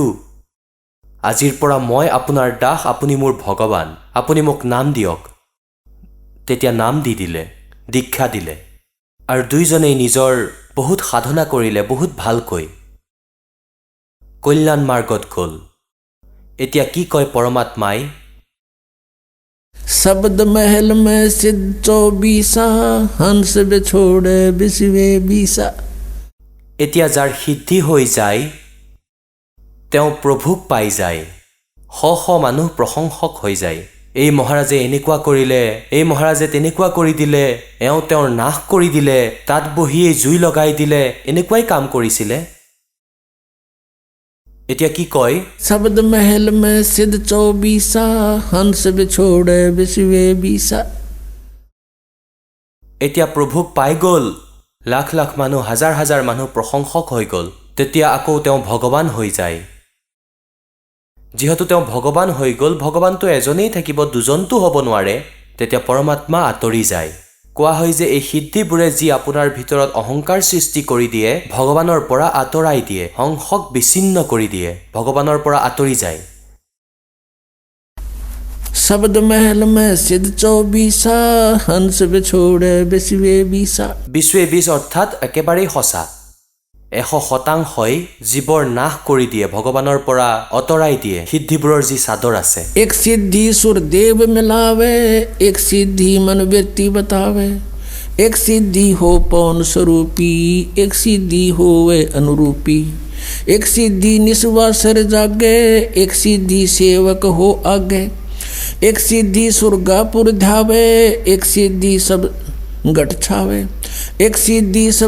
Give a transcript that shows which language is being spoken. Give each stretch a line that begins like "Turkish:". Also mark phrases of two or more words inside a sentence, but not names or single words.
Assamese: আজিৰ পৰা মই আপোনাৰ দাস, আপুনি মোৰ ভগৱান, আপুনি মোক নাম দিয়ক। তেতিয়া নাম দি দিলে, দীক্ষা দিলে, আৰু দুইজনেই নিজৰ বহুত সাধনা কৰিলে, বহুত ভালকৈ কল্যাণ মাৰ্গত গ'ল। এতিয়া কি কয় পৰমাত্মাই?
Hindi: शब्द महल में सिद्ध 24 हंस बिछोड़े विश्वे 20।
Assamese: এতিয়া যাৰ সিদ্ধি হৈ যায় তেওঁ প্ৰভুক পাই যায়। শ শ মানুহ প্ৰশংসক হৈ যায়। এই মহাৰাজে এনেকুৱা কৰিলে, এই মহাৰাজে তেনেকুৱা কৰি দিলে, এওঁ তেওঁৰ নাশ কৰি দিলে, তাত বহিয়েই জুই লগাই দিলে, এনেকুৱাই কাম কৰিছিলে। এতিয়া কি কয়?
Hindi: शब्द महल में सिद्ध 24 हंस बिछोड़े विश्वे 20।
Assamese: এতিয়া প্ৰভুক পাই গ'ল। লাখ লাখ মানুহ, হাজাৰ হাজাৰ মানুহ প্ৰশংসক হৈ গ'ল। তেতিয়া আকৌ তেওঁ ভগৱান হৈ যায়। যিহেতু তেওঁ ভগৱান হৈ গ'ল, ভগৱানটো এজনেই থাকিব, দুজনটো হ'ব নোৱাৰে। তেতিয়া পৰমাত্মা আঁতৰি যায়। কোৱা হয় যে এই সিদ্ধিবোৰে যি আপোনাৰ ভিতৰত অহংকাৰ সৃষ্টি কৰি দিয়ে, ভগৱানৰ পৰা আঁতৰাই দিয়ে, সংসক বিচ্ছিন্ন কৰি দিয়ে, ভগৱানৰ পৰা আঁতৰি যায়।
Hindi: शब्द महल में सिद्ध 24 हंस बिछोड़े विश्वे 20।
Assamese: বিশ্বয়ে 20 অৰ্থাৎ একেবাৰেই সঁচা। 100% জীৱৰ নাশ কৰি দিয়ে, ভগৱানৰ পৰা আঁতৰাই দিয়ে সিদ্ধিবোৰৰ যি চাদৰ আছে।
Hindi: एक सिद्धि सुर देव मिलावे, एक सिद्धि मन व्यक्ति बतावे, एक सिद्धि हो पौन स्वरूपी, एक सिद्धि होवे अनुरूपी, एक सिद्धि निस्वासर जागे, एक सिद्धि सेवक हो आगे, एक सिद्धि सुरगापुर ध्यावे, एक सिद्धि सब गट छावे, एक सिद्धि सब